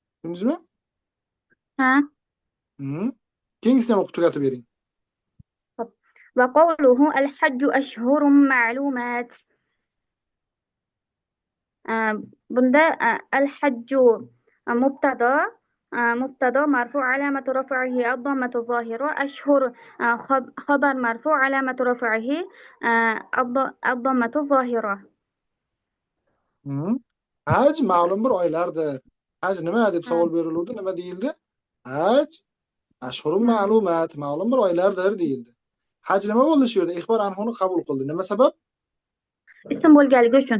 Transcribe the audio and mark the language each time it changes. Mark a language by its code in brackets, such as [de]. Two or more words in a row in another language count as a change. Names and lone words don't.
[uz] Tushundingizmi? Ha. Keyingisini ham o'qib tugatib bering. [ar] وقوله الحج أشهر معلومات. bunda الحج مبتدا مرفوع علامة رفعه الضمة الظاهرة. أشهر خبر مرفوع علامة رفعه الضمة الظاهرة. [uz] Haj ma'lum bir oylardir. Haj nima deb savol beriluvdi? Nima deyildi? [ar] الحج أشهر معلومات, [uz] ma'lum bir oylardir deyildi. Haj nima bo'ldi shu yerda? Ixbar anhuni qabul qildi. Nima sabab? Ism bo'lganligi uchun.